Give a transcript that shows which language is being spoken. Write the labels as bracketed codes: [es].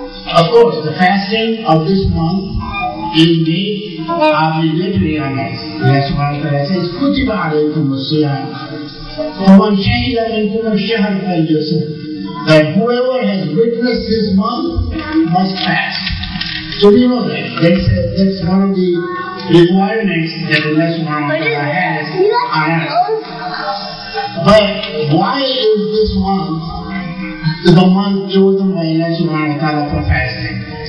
[en] Of course, the fasting of this month is made obligatory on us. [ar] Allah subhanahu wa ta'ala says, كُتِبَ عَلَيْكُمُ الصِّيَامُ وَمَنْ شَهِدَ مِنْكُمُ الشَّهْرَ فَلْيَصُمْ. [en] That whoever has witnessed this month must fast. So we know that. That's one of the requirements that Allah subhanahu wa ta'ala has on us. But why is this month the month chosen by Allah subhanahu wa ta'ala for fasting?